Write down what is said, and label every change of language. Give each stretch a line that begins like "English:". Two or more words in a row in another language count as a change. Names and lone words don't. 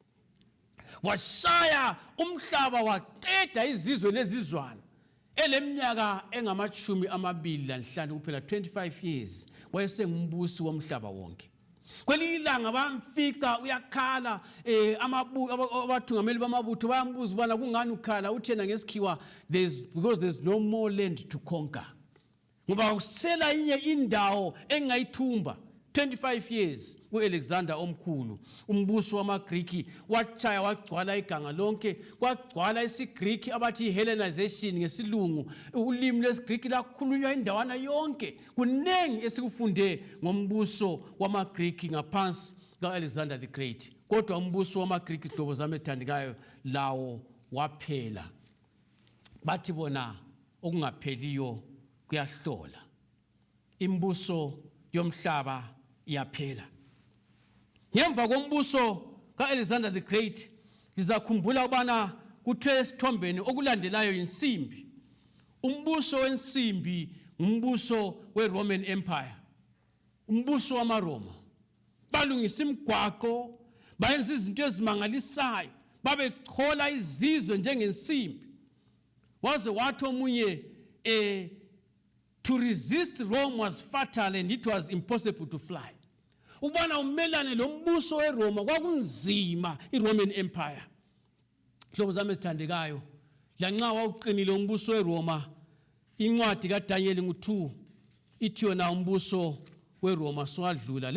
North Ndebele: Washaya umhlaba waqeda izizwe lezizwana. Eleminyaka engama-25 kuphela, 25 years, wayesengumbusi womhlaba wonke. Kwelinye ilanga bamfica uyakhala, abathungameli bamabutho bayambuza ubana kungani ukhala. Uthi yena ngesikhiwa
English: because there's no more land to conquer.
North Ndebele: Ngoba kusela inye indawo engayithumba. 25 years uAlexander omkhulu, umbuso wamaGrikhi, wachaya wagcwala iganga lonke, kwagcwala isiGrikhi abathi Hellenization ngesilungu. Ulimi lesiGrikhi lakhulunywa indawana yonke. Kunengi esikufunde ngombuso wamaGrikhi ngaphansi kaAlexander the Great. Kodwa umbuso wamaGrikhi hlobo zami ethandekayo lawo waphela. Bathi bona okungapheliyo kuyahlola. Imbuso yomhlaba iyaphela. Ngemva kombuso kaAlexander the Great sizakhumbula ubana kuthiwe esithombeni okulandelayo insimbi. Umbuso wensimbi umbuso weRoman Empire, umbuso wamaRoma. Balungisa imigwaqo, bayenza izinto ezimangalisayo, babechola izizwe njengensimbi. Waze wathi omunye
English: to resist Rome was fatal and it was impossible to fly.
North Ndebele: Ubana umelane lombuso weRoma kwakunzima, iRoman Empire. Hlobo zami ezithandekayo, lanxa wawuqinile umbuso weRoma, incwadi kaDanyeli 2 ithi yona umbuso weRoma swadlula.